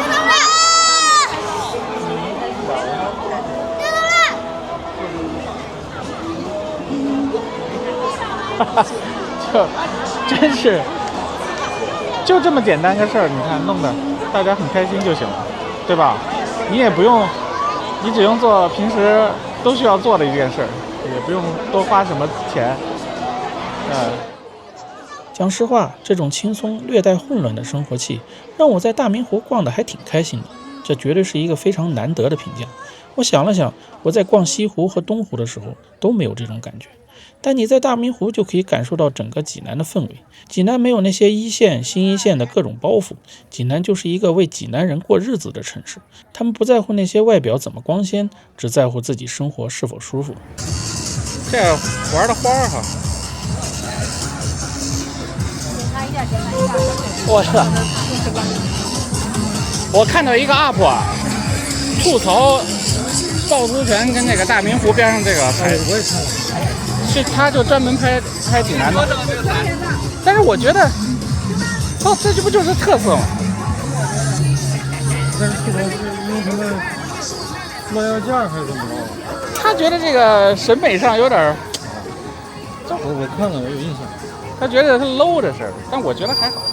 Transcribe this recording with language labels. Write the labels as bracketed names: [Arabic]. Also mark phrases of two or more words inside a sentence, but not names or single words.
[Chinese] 真是，就這麼簡單個事兒，你看弄得大家很開心就行了，對吧？你也不用，你只用做平時都需要做的一件事，也不用多花什麼錢。講實話，這種輕鬆、略帶混亂的生活氣，讓我在大明湖逛得還挺開心的。這絕對是一個非常難得的評價。我想了想，我在逛西湖和東湖的時候都沒有這種感覺。但你在大明湖就可以感受到整個濟南的氛圍。濟南沒有那些一線、新一線的各種包袱，濟南就是一個為濟南人過日子的城市。他們不在乎那些外表怎麼光鮮，只在乎自己生活是否舒服。這玩的花哈。我看到一個 UP 啊，吐槽趵突泉跟那個大明湖邊上這個拍，我也看了，是他就專門拍濟南的，但是我覺得，這不就是特色嗎？但是吐槽是因為他們落要價還是怎麼着？他覺得這個審美上有點，我看了，我有印象。他覺得他 low 的事兒，但我覺得還好。